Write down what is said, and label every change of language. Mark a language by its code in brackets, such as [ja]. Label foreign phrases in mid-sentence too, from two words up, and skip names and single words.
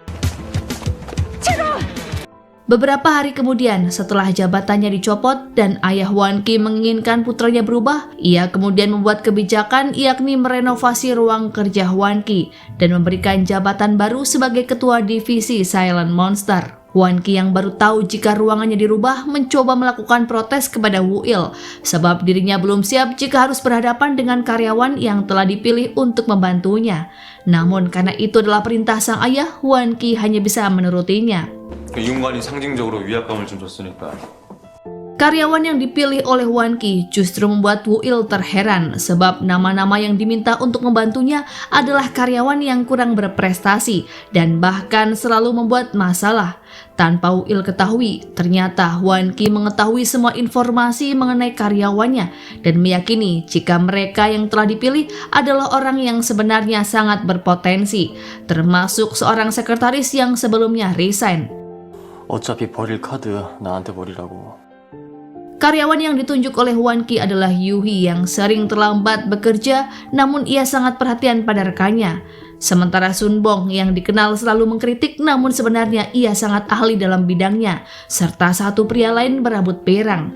[id] Beberapa hari kemudian, setelah jabatannya dicopot dan ayah Hwan Ki menginginkan putranya berubah, ia kemudian membuat kebijakan yakni merenovasi ruang kerja Hwan Ki dan memberikan jabatan baru sebagai ketua divisi Silent Monster. Hwan Ki yang baru tahu jika ruangannya dirubah mencoba melakukan protes kepada Woil sebab dirinya belum siap jika harus berhadapan dengan karyawan yang telah dipilih untuk membantunya. Namun karena itu adalah perintah sang ayah, Hwan Ki hanya bisa menurutinya. [ko] 이 공간이 상징적으로 위압감을 좀 줬으니까. [id] Karyawan yang dipilih oleh Hwan Ki justru membuat Woil terheran sebab nama-nama yang diminta untuk membantunya adalah karyawan yang kurang berprestasi dan bahkan selalu membuat masalah. Tanpa Woil ketahui, ternyata Hwan Ki mengetahui semua informasi mengenai karyawannya dan meyakini jika mereka yang telah dipilih adalah orang yang sebenarnya sangat berpotensi, termasuk seorang sekretaris yang sebelumnya resign. [ko] 어차피 버릴 카드 나한테 버리라고. [id] Karyawan yang ditunjuk oleh Hwan Ki adalah Yuhi yang sering terlambat bekerja, namun ia sangat perhatian pada rekannya. Sementara Sunbong yang dikenal selalu mengkritik, namun sebenarnya ia sangat ahli dalam bidangnya, serta satu pria lain berambut pirang.